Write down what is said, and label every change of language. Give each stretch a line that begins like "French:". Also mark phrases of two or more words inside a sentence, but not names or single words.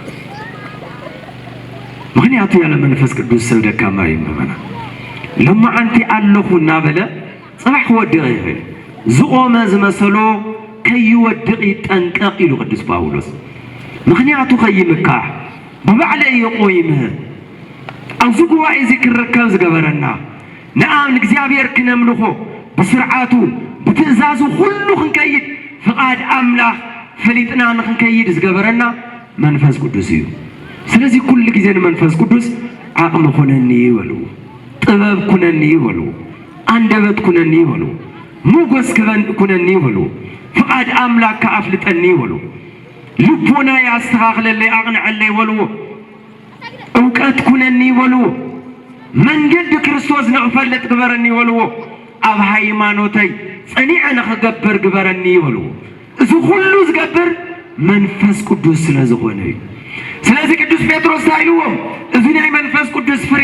Tigrinya: ምክንያቱ ያለ መንፈስ ቅዱስ ሰብ ደካማ ይመመና ለማ አንቲ አለኹና በለ ጽባሕ ወድቕ ይብል ዝቆመ ዝመሰሎ ከይወድቕ ይጠንቀቕ ኢሉ ቅዱስ ጳውሎስ ምክንያቱ ከይምካሕ በባዕለ ይቆይምህ ኣብዚ ጉባኤ እዚ ክርከብ ዝገበረና ንአን እግዚአብሔር ክነምልኾ በስርዓቱ በትእዛዙ ሁሉ ክንከይድ ፍቃድ አምላኽ ፈሊጥና ንክንከይድ ዝገበረና መንፈስ ቅዱስ እዩ ስለዚህ ኩሉ ጊዜ መንፈስ ቅዱስ አቅም ሆነኒ ይበሉ ጥበብ ኩነኒ ይበሉ አንደበት ኩነኒ ይበሉ ሞገስ ኩነኒ ይበሉ ፍቃድ አምላኽ ከአፍልጠኒ ይበሉ ልቦና ያስተኻኽለለይ አቅንዐለይ ይበሉ እውቀት ኩነኒ ይበሉ መንገድ ክርስቶስ ንኽፈልጥ ግበረኒ ይበሉ ኣብ ሃይማኖተይ ጸኒዐ ንኽገብር ግበረኒ ይበሉ እዚ ሁሉ ዝገብር መንፈስ ቅዱስ ስለዝኾነ እዩ ስለዚህ ቅዱስ ጴጥሮስ ታይልዎም እዚ ናይ መንፈስ ቅዱስ ፍሬ